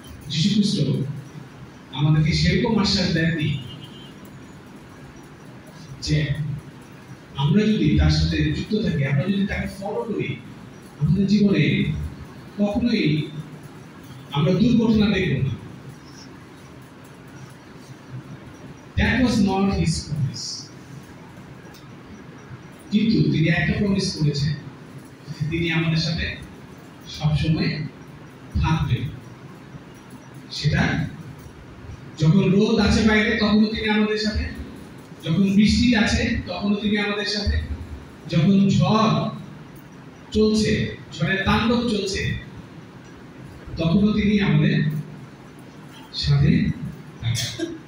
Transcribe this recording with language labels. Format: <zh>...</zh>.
<bn>যিশু খ্রিস্ট আমাদেরকে সেরকম আশ্বাস দেননি যে আমরা যদি তার সাথে যুক্ত থাকি, আমরা যদি তাকে ফলো করি, আমাদের জীবনে কখনোই আমরা দুর্ঘটনা দেখব না।</bn> <en>That was not his promise.</en> <bn>কিন্তু তিনি একটা প্রমিস করেছেন, তিনি আমাদের সাথে সবসময় থাকবেন। সেটা যখন রোদ আছে বাইরে তখনও তিনি আমাদের সাথে, যখন বৃষ্টি আছে তখনও তিনি আমাদের সাথে, যখন ঝড় চলছে, ঝড়ের তাণ্ডব চলছে, তখনও তিনি আমাদের সাথে থাকেন।</bn>